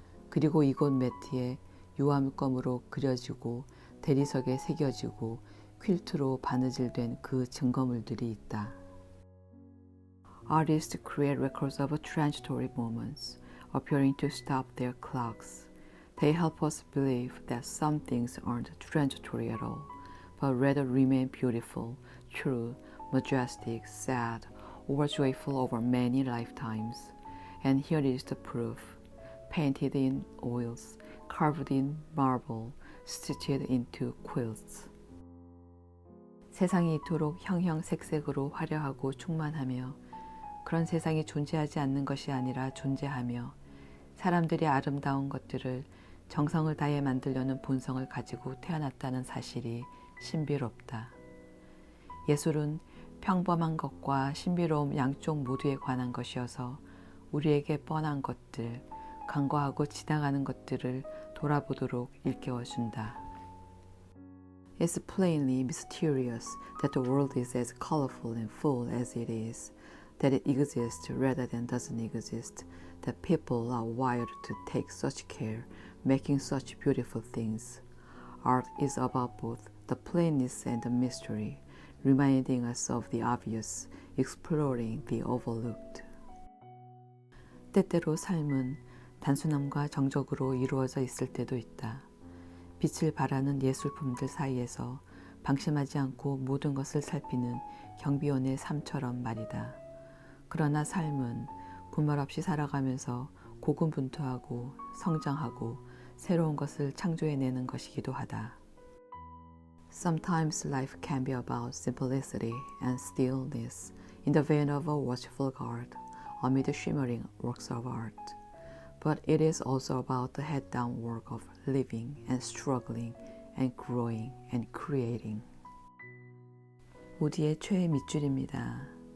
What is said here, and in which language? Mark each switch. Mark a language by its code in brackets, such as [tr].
[ko] 그리고 이곳 매트에 유화물감으로 그려지고 대리석에 새겨지고 퀼트로 바느질된 그 증거물들이 있다. [en] Artists create records of transitory moments, appearing to stop their clocks. They help us believe that some things aren't transitory at all, but rather remain beautiful, true, majestic, sad, or joyful over many lifetimes. And here is the proof, painted in oils, carved in marble, stitched into quilts. [ko] 세상이 이토록 형형색색으로 화려하고 충만하며 그런 세상이 존재하지 않는 것이 아니라 존재하며 사람들이 아름다운 것들을 정성을 다해 만들려는 본성을 가지고 태어났다는 사실이 신비롭다. 예술은 평범한 것과 신비로움 양쪽 모두에 관한 것이어서 우리에게 뻔한 것들, 간과하고 지나가는 것들을 돌아보도록 일깨워준다. [en] It's plainly mysterious that the world is as colorful and full as it is, that it exists rather than doesn't exist, that people are wired to take such care, making such beautiful things. Art is about both the plainness and the mystery, reminding us of the obvious, exploring the overlooked. [ko] 때때로 삶은 단순함과 정적으로 이루어져 있을 때도 있다. 빛을 발하는 예술품들 사이에서 방심하지 않고 모든 것을 살피는 경비원의 삶처럼 말이다. 그러나 삶은 분말 없이 살아가면서 고군분투하고 성장하고 새로운 것을 창조해내는 것이기도 하다. [en] Sometimes life can be about simplicity and stillness in the vein of a watchful guard amid shimmering works of art. But it is also about the head-down work of living and struggling and growing and creating. [ko] 우리의 최애 밑줄입니다.